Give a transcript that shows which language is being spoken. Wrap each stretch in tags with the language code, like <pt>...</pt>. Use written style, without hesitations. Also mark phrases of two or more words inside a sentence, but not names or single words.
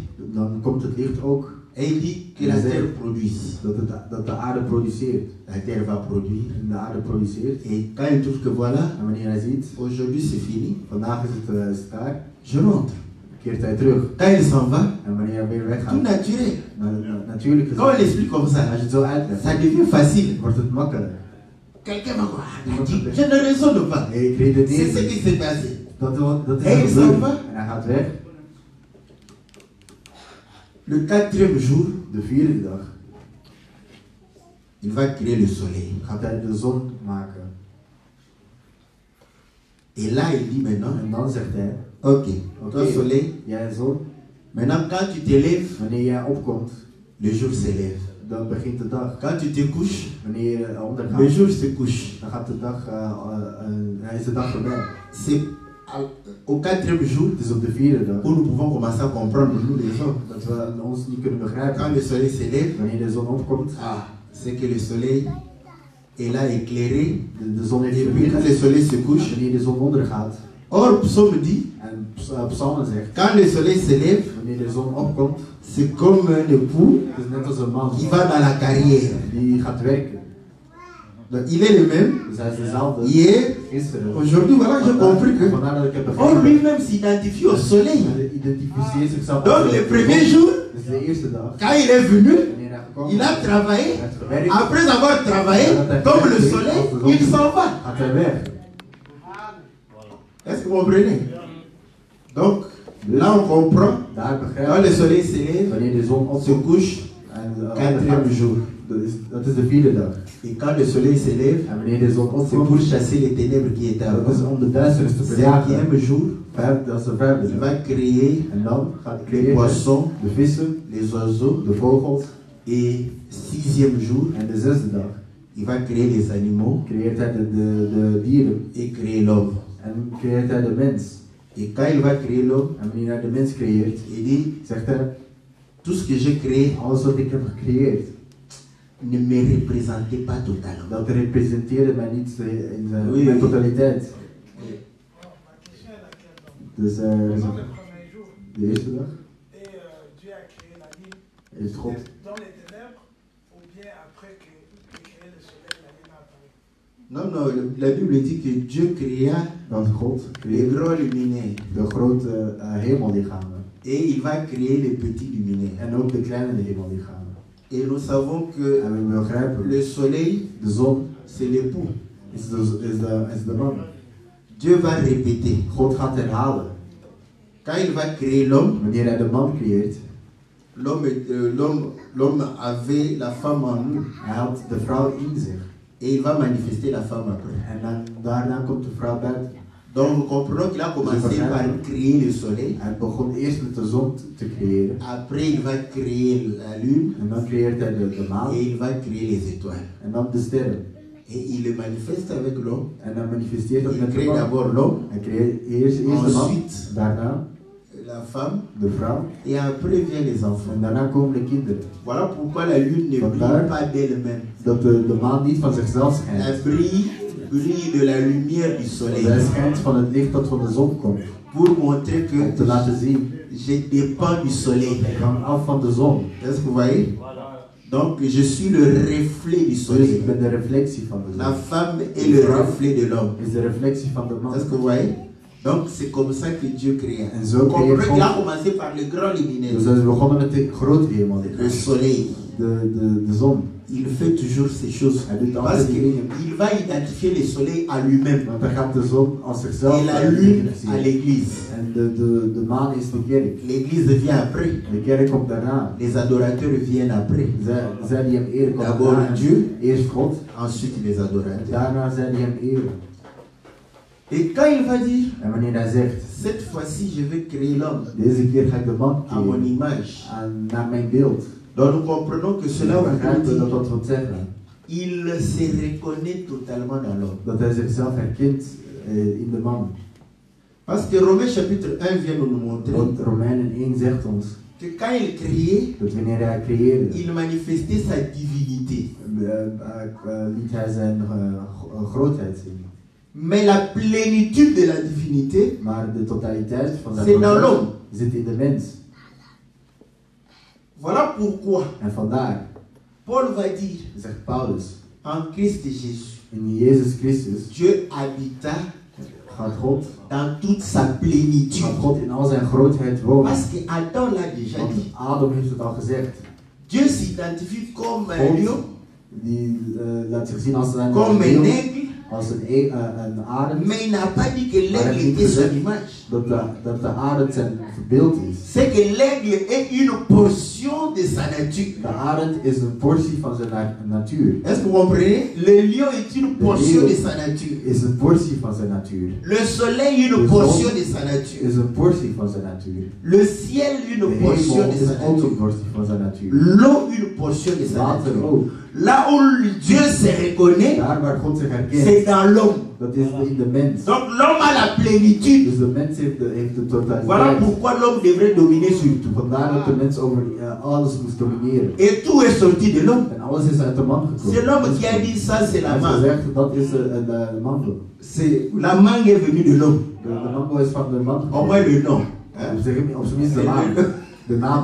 <nl>dan komt het licht ook.</nl> <fr>Et il dit que la terre produise.</fr> <nl>Dat de aarde produceert.</nl> <fr>La terre va produire.</fr> <nl>En de aarde produceert.</nl> <fr>Et quand il trouve que voilà,</fr> <nl>En wanneer hij ziet,</nl> <fr>aujourd'hui c'est fini,</fr> <nl>vandaag is het klaar,</nl> <fr>je rentre.</fr> <nl>keert hij terug.</nl> <fr>Quand il s'en va,</fr> <nl>En wanneer hij weer</nl> <fr>tout</fr> <nl>weggaat,</nl> <fr>naturel.</fr> <nl>natuurlijk</nl> <fr>Quand on</fr> <nl>gezien,</nl> <fr>l'explique comme ça,</fr> <nl>als je het zo uitlegt,</nl> <fr>ça devient facile.</fr> <nl>wordt het makkelijk.</nl> <fr>Quelqu'un va voir, il dit, je ne raisonne pas.</fr> <nl>Nee, ik</nl> <fr>C'est</fr> <nl>redeneer</nl> <fr>ce</fr> <nl>niet.</nl> <fr>qui s'est passé.</fr> <nl>Dat is</nl> <fr>Hey,</fr> <nl>het</nl> <fr>ça</fr> <nl>gebeurd.</nl> <fr>va?</fr> <nl>En hij gaat weg.</nl> <fr>Le quatrième jour,</fr> <nl>De vierde dag</nl> <fr>il va créer le soleil.</fr> <nl>gaat hij de zon maken.</nl> <fr>Et là, il dit maintenant,</fr> <nl>En dan zegt hij,</nl> <fr>ok,</fr> <nl>Ok.</nl> <fr>ton soleil,</fr> <nl>jij zon,</nl> <fr>maintenant quand tu te lèves,</fr> <nl>wanneer jij opkomt,</nl> <fr>le jour se lève.</fr> <nl>dan begint de dag.</nl> <fr>Quand tu te couches,</fr> <nl>Wanneer je</nl> <fr>le</fr> <nl>ondergaat,</nl> <fr>jour se couche.</fr> <nl>dan gaat de dag, is de dag voorbij.</nl> <fr>C'est au quatrième jour</fr> <nl>Het is op de vierde dag</nl> <fr>où nous pouvons commencer à comprendre, nous les hommes.</fr> <nl>dat we ons niet kunnen</nl> <fr>Quand</fr> <nl>begrijpen.</nl> <fr>le soleil se lève,</fr> <nl>Wanneer de zon opkomt,</nl> <fr>c'est que le soleil est là éclairé.</fr> <nl>de zon heeft</nl> <fr>Et puis quand</fr> <nl>verlicht.</nl> <fr>le soleil se</fr> <nl>En</nl> <fr>couche,</fr> <nl>wanneer de zon ondergaat,</nl> <fr>or Psaume dit,</fr> <nl>en Psalmen zegt,</nl> <fr>quand le soleil se lève,</fr> <nl>wanneer de zon opkomt,</nl> <fr>c'est comme un époux</fr> <nl>het is net als een man</nl> <fr>qui va dans la carrière.</fr> <nl>die gaat werken.</nl> <fr>Donc il est le même.</fr> <nl>Dus hij is dezelfde.</nl> <fr>Hier,</fr> <nl>Gisteren.</nl> <fr>aujourd'hui, voilà, j'ai compris que</fr> <nl>Vandaar dat ik heb</nl> <fr>or</fr> <nl>begrepen.</nl> <fr>lui-même s'identifie au soleil.</fr> <nl>Hij identificeert zichzelf</nl> <fr>Donc</fr> <nl>als</nl> <fr>le</fr> <nl>de</nl> <fr>premier</fr> <nl>zon.</nl> <fr>jour,</fr> <nl>Dus de eerste dag.</nl> <fr>quand il est venu,</fr> <nl>Wanneer hij gekomen</nl> <fr>il a</fr> <nl>is,</nl> <fr>travaillé.</fr> <nl>hij heeft gewerkt,</nl> <fr>Après avoir travaillé, comme le soleil, il s'en va.</fr> <nl>gaat hij weg.</nl> <fr>Est-ce que vous comprenez? Donc, là on comprend.</fr> <nl>Daar</nl> <fr>Quand</fr> <nl>begrijp</nl> <fr>le</fr> <nl>je.</nl> <fr>soleil se lève,</fr> <nl>Wanneer de zon</nl> <fr>se</fr> <nl>opkomt.</nl> <fr>couche,</fr> <nl>En</nl> <fr>quatrième jour.</fr> <nl>dat is de vierde dag.</nl> <fr>Et quand le soleil se lève,</fr> <nl>En wanneer de zon</nl> <fr>c'est pour</fr> <nl>opkomt,</nl> <fr>chasser les ténèbres qui étaient</fr> <nl>dat is</nl> <fr>avant.</fr> <nl>om de duisternis te verjagen.</nl> <fr>Cinquième jour,</fr> <nl>Dat is de vijfde</nl> <fr>il</fr> <nl>dag.</nl> <fr>va créer</fr> <nl>En dan gaat hij</nl> <fr>les</fr> <nl>creëren</nl> <fr>poissons,</fr> <nl>de vissen,</nl> <fr>les oiseaux.</fr> <nl>de vogels.</nl> <fr>Et sixième jour,</fr> <nl>En de zesde dag</nl> <fr>il va créer les animaux</fr> <nl>creëert hij de dieren.</nl> <fr>et créer l'homme.</fr> <nl>En creëert hij de mens.</nl> <fr>Et quand il va créer l'homme,</fr> <nl>En wanneer hij de mens creëert,</nl> <fr>il dit,</fr> <nl>zegt hij,</nl> <fr>tout ce que j'ai créé</fr> <nl>alles wat ik heb gecreëerd,</nl> <fr>ne me représentait pas totalement.</fr> <nl>dat representeerde mij niet in zijn</nl> <fr>Oui,</fr> <nl>mijn</nl> <fr>oui.</fr> <nl>totaliteit. Dus</nl> <fr>Pendant le premier jour,</fr> <nl>de eerste dag</nl> <fr>et Dieu a créé la nuit</fr> <nl>heeft God</nl> <fr>dans les ténèbres, ou bien après qu'il créé le soleil, la nuit a apparu. Non, non, la Bible dit que Dieu créa</fr> <nl>dat God</nl> <fr>les</fr> <nl>creëert</nl> <fr>grands luminaires</fr> <nl>de grote hemellichamen</nl> <fr>et il va créer les petits luminaires.</fr> <nl>en ook de kleine hemellichamen.</nl> <fr>Et nous savons que</fr> <nl>En we begrijpen,</nl> <fr>le soleil,</fr> <nl>de zon</nl> <fr>c'est l'époux.</fr> <nl>is de man.</nl> <fr>Dieu va répéter.</fr> <nl>God gaat herhalen.</nl> <fr>Quand il va créer l'homme,</fr> <nl>Wanneer hij de man creëert,</nl> <fr>l'homme avait la femme en nous.</fr> <nl>Hij had de vrouw in zich.</nl> <fr>Et il va manifester la femme après.</fr> <nl>En daarna komt de vrouw buiten.</nl> <fr>Donc nous comprenons qu'il a commencé par créer le soleil.</fr> <nl>Hij begon eerst met de zon te creëren.</nl> <fr>Après il va créer la lune.</fr> <nl>En dan creëert hij de maan.</nl> <fr>Et il va créer les étoiles.</fr> <nl>En dan de sterren.</nl> <fr>Et il le manifeste avec l'homme.</fr> <nl>En dan manifesteert dat</nl> <fr>Il</fr> <nl>met de</nl> <fr>crée</fr> <nl>man.</nl> <fr>d'abord l'homme.</fr> <nl>Hij creëert eerst de man.</nl> <fr>Ensuite</fr> <nl>Daarna</nl> <fr>la femme.</fr> <nl>de vrouw.</nl> <fr>Et après viennent les enfants.</fr> <nl>En daarna komen de kinderen.</nl> <fr>Voilà pourquoi la lune ne brille pas d'elle-même.</fr> <nl>Dat de maan niet van zichzelf schijnt.</nl> <fr>Elle brille de la lumière du soleil.</fr> <nl>Zij schijnt van het licht dat van de zon komt.</nl> <fr>Pour montrer que</fr> <nl>Om te laten zien.</nl> <fr>je dépends du soleil.</fr> <nl>Ik hang af van de zon.</nl> <fr>Est-ce que vous voyez? Donc je suis le reflet du</fr> <nl>Dus</nl> <fr>soleil.</fr> <nl>ik ben de reflectie van de</nl> <fr>La</fr> <nl>zon.</nl> <fr>femme est le reflet de l'homme.</fr> <nl>Is de reflectie van de man.</nl> <fr>Est-ce que vous voyez? Donc c'est comme ça que Dieu crée.</fr> <nl>En zo</nl> <fr>Vous comprenez</fr> <nl>creëert</nl> <fr>qu'il a</fr> <nl>God.</nl> <fr>commencé par le grand</fr> <nl>Dus</nl> <fr>lumineux,</fr> <nl>hij is begonnen met de grote hemel.</nl> <fr>le soleil.</fr> <nl>De zon.</nl> <fr>Il fait toujours ces choses.</fr> <nl>Hij doet</nl> <fr>Parce</fr> <nl>altijd die dingen.</nl> <fr>qu'il va identifier le soleil à lui-même.</fr> <nl>Want hij gaat de zon als zichzelf</nl> <fr>Et la lune</fr> <nl>zien.</nl> <fr>à l'église.</fr> <nl>En de maan is de kerk.</nl> <fr>L'église vient après.</fr> <nl>De kerk komt daarna.</nl> <fr>Les adorateurs viennent après.</fr> <nl>Zij die hem eren komen</nl> <fr>D'abord</fr> <nl>daarna.</nl> <fr>Dieu,</fr> <nl>Eerst God.</nl> <fr>ensuite les</fr> <nl>En</nl> <fr>adorateurs.</fr> <nl>daarna zij die hem eren.</nl> <fr>Et quand il va dire,</fr> <nl>En wanneer hij zegt,</nl> <fr>cette fois-ci je vais créer l'homme</fr> <nl>deze keer ga ik de man</nl> <fr>à mon</fr> <nl>creëren.</nl> <fr>image.</fr> <nl>Naar mijn beeld.</nl> <fr>Donc nous comprenons que cela</fr> <nl>We</nl> <fr>veut</fr> <nl>begrijpen dat</nl> <fr>dire</fr> <nl>dat wil zeggen.</nl> <fr>il se reconnaît totalement dans l'homme.</fr> <nl>Dat hij zichzelf herkent in de man.</nl> <fr>Parce que Romains chapitre 1 vient nous montrer</fr> <nl>Want Romeinen 1 zegt ons</nl> <fr>que quand il créait,</fr> <nl>dat wanneer hij creëerde,</nl> <fr>il manifestait sa divinité.</fr> <nl>liet hij zijn grootheid zien.</nl> <fr>Mais la plénitude de la divinité,</fr> <nl>Maar de totaliteit van zijn</nl> <fr>c'est dans l'homme.</fr> <nl>zit in de mens.</nl> <fr>Voilà pourquoi</fr> <nl>En vandaar,</nl> <fr>Paul va dire</fr> <nl>zegt Paulus,</nl> <fr>en Christ Jésus,</fr> <nl>in Jezus Christus</nl> <fr>Dieu habita</fr> <nl>gaat God</nl> <fr>sa plénitude.</fr> <nl>gaat God in al zijn grootheid wonen.</nl> <fr>Parce que Adam l'a déjà</fr> <nl>Want</nl> <fr>dit.</fr> <nl>Adam heeft het al gezegd.</nl> <fr>Dieu s'identifie comme un</fr> <nl>God,</nl> <fr>lion,</fr> <nl>die laat zich zien als een</nl> <fr>comme un</fr> <nl>leeuw,</nl> <fr>aigle,</fr> <nl>als een arend.</nl> <fr>mais il n'a pas dit que l'aigle était son image.</fr> <nl>Dat de arend zijn beeld is.</nl> <fr>C'est que l'aigle est une portion de sa nature.</fr> <nl>De arend is een portie van zijn natuur.</nl> <fr>Est-ce que vous comprenez? Le lion est une portion de sa nature.</fr> <nl>Is een portie van zijn natuur.</nl> <fr>Le soleil est une portion de sa nature.</fr> <nl>Is een portie van zijn natuur.</nl> <fr>Le ciel est</fr> <nl>De</nl> <fr>une portion</fr> <nl>hemel</nl> <fr>de</fr> <nl>is</nl> <fr>sa</fr> <nl>ook een</nl> <fr>nature.</fr> <nl>portie van zijn natuur.</nl> <fr>L'eau une portion de sa</fr> <nl>Water</nl> <fr>nature.</fr> <nl>ook.</nl> <fr>Là où Dieu se reconnaît,</fr> <nl>Daar waar God zich herkent,</nl> <fr>c'est dans l'homme.</fr> <nl>dat is in de mens.</nl> <fr>Donc l'homme a la plénitude.</fr> <nl>Dus de mens heeft de totaliteit.</nl> <fr>Voilà pourquoi l'homme devrait dominer sur tout.</fr> <nl>Vandaar dat de mens over alles moest domineren.</nl> <fr>Et tout est sorti de l'homme.</fr> <nl>En alles is uit de man gekomen.</nl> <fr>C'est l'homme qui a dit ça, c'est la</fr> <nl>Hij heeft</nl> <fr>mangue.</fr> <nl>gezegd, dat is de mango.</nl> <fr>La mangue est venue de l'homme.</fr> <nl>De mango is van de man</nl> <fr>Au moins le nom.</fr> <nl>Op zijn minst de naam. De naam.</nl>